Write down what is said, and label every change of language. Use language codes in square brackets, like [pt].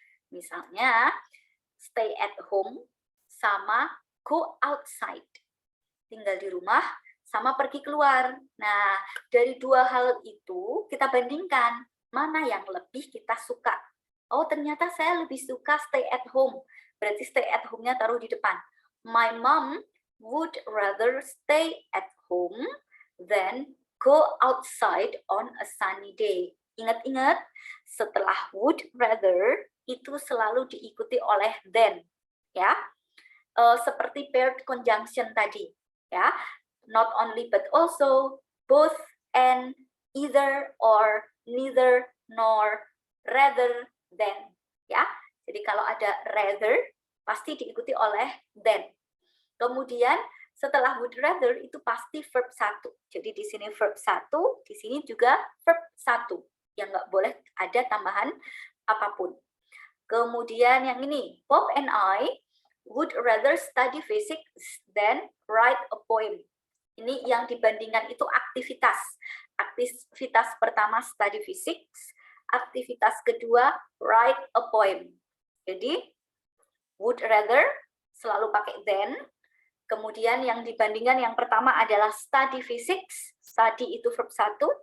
[id] Misalnya, [en] stay at home [id] sama [en] go outside. [id] Tinggal di rumah sama pergi keluar. Nah, dari dua hal itu kita bandingkan mana yang lebih kita suka. Oh, ternyata saya lebih suka [en] stay at home. [id] Berarti stay at home-nya taruh di depan. [en] My mom would rather stay at home than go outside on a sunny day. [id] Ingat-ingat, setelah would rather itu selalu diikuti oleh than, ya. Seperti paired conjunction tadi, ya. Not only but also, both, and, either, or, neither, nor, rather, than, ya. Jadi kalau ada rather pasti diikuti oleh than. Kemudian setelah would rather itu pasti verb 1. Jadi di sini verb 1, di sini juga verb 1 yang nggak boleh ada tambahan apapun. Kemudian yang ini, [en] Bob and I would rather study physics than write a poem. [id] Ini yang dibandingkan itu aktivitas. Aktivitas pertama [en] study physics, [id] aktivitas kedua [en] write a poem. [id] Jadi would rather selalu pakai than. Kemudian yang dibandingkan yang pertama adalah [en] study physics, [id] study itu verb 1.